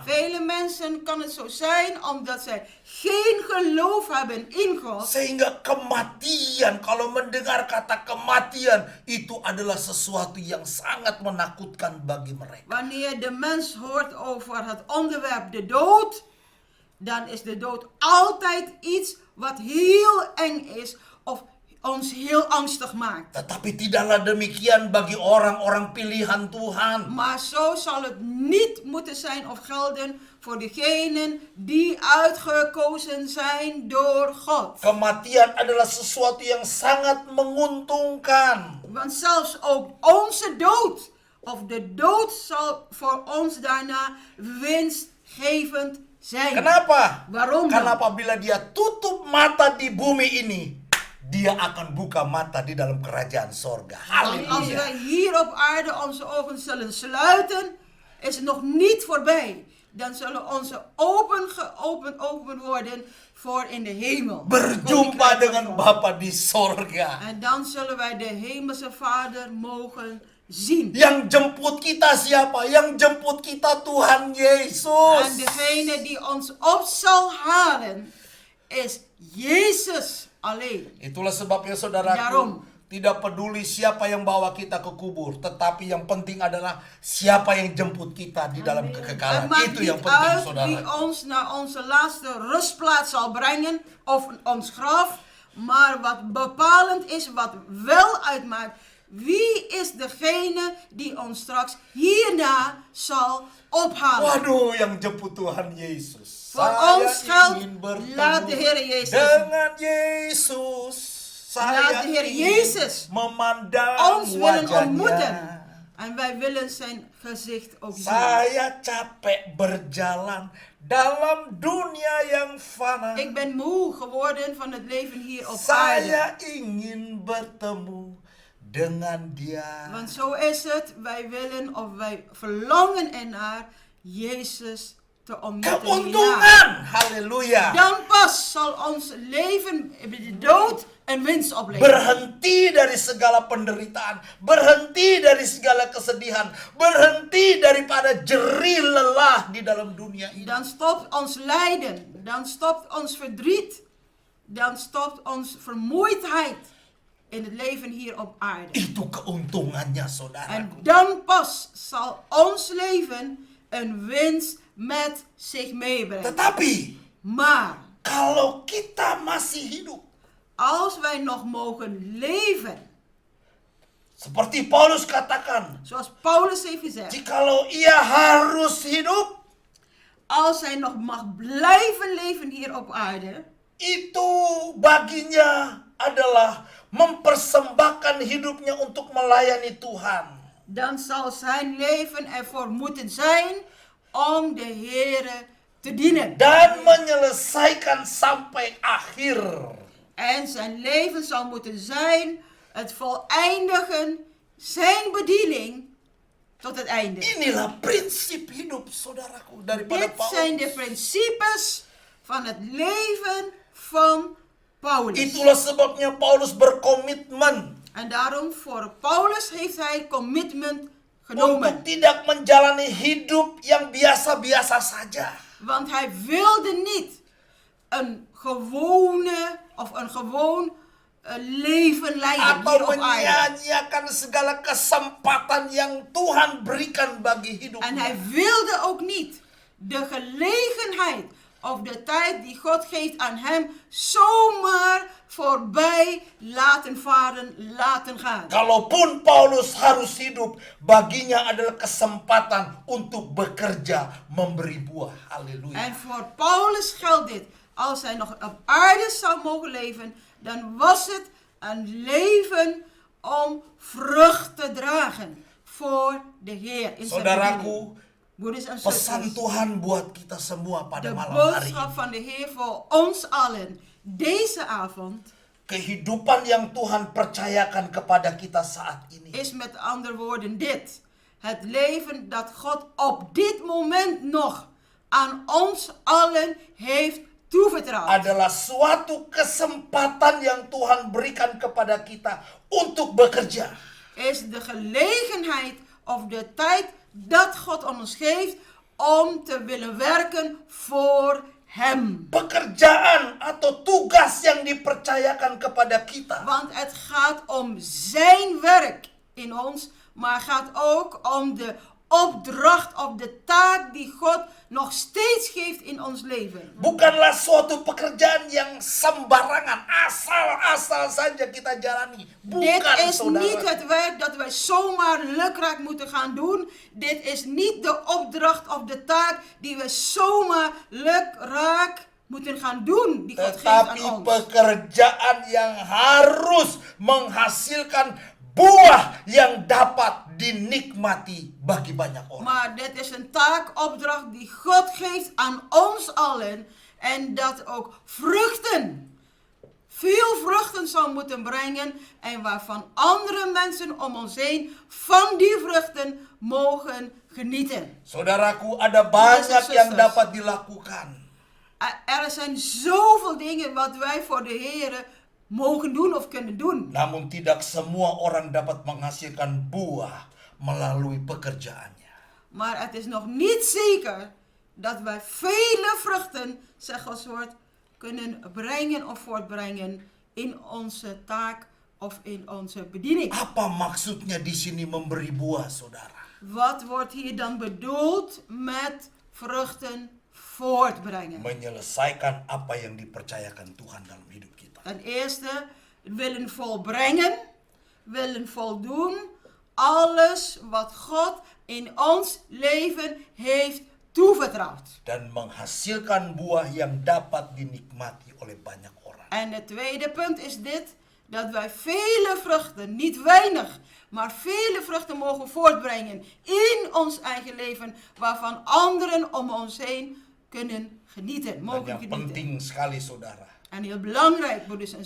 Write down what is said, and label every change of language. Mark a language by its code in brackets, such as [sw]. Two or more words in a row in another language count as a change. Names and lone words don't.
[nl] vele mensen kan het zo zijn omdat zij geen geloof hebben in God. [id] Sehingga kematian, kalau mendengar kata kematian, itu adalah sesuatu yang sangat menakutkan bagi mereka. [nl] Wanneer de mens hoort over het onderwerp de dood, dan is de dood altijd iets wat heel eng is of ons heel angstig maakt. [id] Tetapi tidaklah demikian bagi orang-orang pilihan Tuhan. [nl] Maar zo zal het niet moeten zijn of gelden voor degenen die uitgekozen zijn door God. [id] Kematian adalah sesuatu yang sangat menguntungkan. [nl] Want zelfs ook onze dood, of de dood zal voor ons daarna winstgevend zijn. [id] Kenapa? [nl] Waarom? [id] Karena apabila dia tutup mata di bumi ini, dia akan buka mata di dalam kerajaan sorga. [nl] Want als Halleluja. wij hier op aarde onze ogen zullen sluiten, is het nog niet voorbij. Dan zullen onze ogen geopend worden voor in de hemel. [id] Berjumpa dengan Bapa di sorga. [nl] En dan zullen wij de hemelse Vader mogen zien. [id] Yang jemput kita siapa? Yang jemput kita Tuhan Yesus. [nl] En degene die ons op zal halen, is Jezus alleen. [id] Itulah sebabnya saudaraku, [nl] Daarom. [id] tidak peduli siapa yang bawa kita ke kubur, tetapi yang penting adalah siapa yang jemput kita di dalam [nl] Het [id] kekekalan. [nl] maakt [id] Itu [nl] niet [id] yang penting, [nl] uit [id] saudara. [nl] wie ons naar onze laatste rustplaats zal brengen of ons graf. Maar wat bepalend is, wat wel uitmaakt, wie is degene die ons straks hierna zal ophalen. [id] Waduh, yang jemput Tuhan Yesus. [nl] Voor [id] Saya [nl] ons geldt, [id] ingin bertemu [nl] laat de Heer Jezus [id] dengan Yesus. [nl] Laat [id] Saya [nl] de Heer [id] ingin [nl] Jezus [id] memandang [nl] ons willen [id] wajahnya. [nl] ontmoeten. En wij willen zijn gezicht ook zien. [id] Saya capek berjalan dalam dunia yang fana. [nl] Ik ben moe geworden van het leven hier op aarde. [id] Saya ingin bertemu dengan Dia. [nl] Want zo is het, wij willen of wij verlangen ernaar Jezus te ontmoeten. hierna. [id] Keuntungan, haleluya. [nl] Dan pas zal ons leven, de dood, een winst opleveren. [id] Berhenti dari segala penderitaan, berhenti dari segala kesedihan, berhenti daripada jerih lelah di dalam dunia ini. [nl] Dan stopt ons lijden, dan stopt ons verdriet, dan stopt ons vermoeidheid in het leven hier op aarde. [id] Itu keuntungannya, [nl] En [id] saudaraku. [nl] dan pas zal ons leven een winst met zich meebrengen. [id] Tetapi [nl] Maar [id] kalau kita masih hidup, [nl] als wij nog mogen leven, [id] seperti Paulus katakan, [nl] zoals Paulus heeft gezegd, [id] jikalau ia harus hidup, [nl] als hij nog mag blijven leven hier op aarde, [id] itu baginya adalah mempersembahkan hidupnya untuk melayani Tuhan. [nl] dan zal zijn leven ervoor moeten zijn om de Heere te dienen. [id] Dan menyelesaikan sampai akhir. [nl] En zijn leven zal moeten zijn het voleindigen, zijn bediening tot het einde. [id] Inilah prinsip hidup saudaraku daripada [nl] Dit zijn de [id] Paulus. [nl] principes van het leven van Paulus. [id] Itulah sebabnya Paulus berkomitmen [nl] En daarom voor Paulus heeft hij commitment [id] untuk [nl] genomen. [id] tidak menjalani hidup yang biasa-biasa saja. [nl] Want hij wilde niet een gewone of een gewoon leven leiden hier [id] Atau [nl] op aarde. [id] menyia-nyiakan segala kesempatan yang Tuhan berikan bagi [nl] En [id] hidupnya. [nl] hij wilde ook niet de gelegenheid of de tijd die God geeft aan hem zomaar voorbij laten varen, laten gaan. [id] Kalaupun Paulus harus hidup, baginya adalah kesempatan untuk bekerja, memberi buah. Haleluya. [nl] En voor Paulus geldt dit. Als hij nog op aarde zou mogen leven, dan was het een leven om vrucht te dragen voor de Heer in zijn bediening. [id] Saudaraku, [nl] Broeders en [id] pesan [nl] zusters, [id] Tuhan buat kita semua pada [nl] de [id] malam hari [nl] boodschap [id] ini. [nl] van de Heer voor ons allen deze avond [id] Kehidupan yang Tuhan percayakan kepada kita saat ini [nl] is met andere woorden dit. Het leven dat God op dit moment nog aan ons allen heeft toevertrouwd. [id] adalah suatu kesempatan yang Tuhan berikan kepada kita untuk bekerja. [nl] Is de gelegenheid of de tijd dat God aan ons geeft om te willen werken voor Hem. [id] Pekerjaan atau tugas yang dipercayakan kepada kita. [nl] Want het gaat om zijn werk in ons, maar gaat ook om de opdracht of de taak die God nog steeds geeft in ons leven. [id] Bukanlah suatu pekerjaan yang sembarangan, asal-asal saja kita jalani. [nl] Dit [id] Bukan, [nl] is niet [id] saudara. [nl] het werk dat wij zomaar lukraak moeten gaan doen. Dit is niet de opdracht of de taak die we zomaar lukraak moeten gaan doen. Die God geeft [id] Tetapi [nl] aan ons. [id] pekerjaan yang harus menghasilkan buah yang dapat dinikmati bagi banyak orang. [nl] Maar dit is een taakopdracht die God geeft aan ons allen. En dat ook vruchten, veel vruchten zal moeten brengen. En waarvan andere mensen om ons heen van die vruchten mogen genieten. [id] Saudaraku, ada banyak yang dapat dilakukan. [nl] Er zijn zoveel dingen wat wij voor de Heer mogen doen of kunnen doen. [id] Namun tidak semua orang dapat menghasilkan buah melalui pekerjaannya. [nl] Maar het is nog niet zeker dat wij vele vruchten, zegt Gods woord, kunnen brengen of voortbrengen in onze taak of in onze bediening. [id] Apa maksudnya di sini memberi buah, saudara? [nl] Wat wordt hier dan bedoeld met vruchten voortbrengen? [id] Menyelesaikan apa yang dipercayakan Tuhan dalam hidup kita. [nl] Ten eerste, willen volbrengen, willen voldoen, alles wat God in ons leven heeft toevertrouwd. [id] Dan menghasilkan buah yang dapat dinikmati oleh banyak orang. [nl] En het tweede punt is dit, dat wij vele vruchten, niet weinig, maar vele vruchten mogen voortbrengen in ons eigen leven, waarvan anderen om ons heen kunnen genieten, [id] Dan [nl] mogen [id] yang [nl] genieten. [id] penting sekali saudara, [nl] En heel belangrijk, broeders en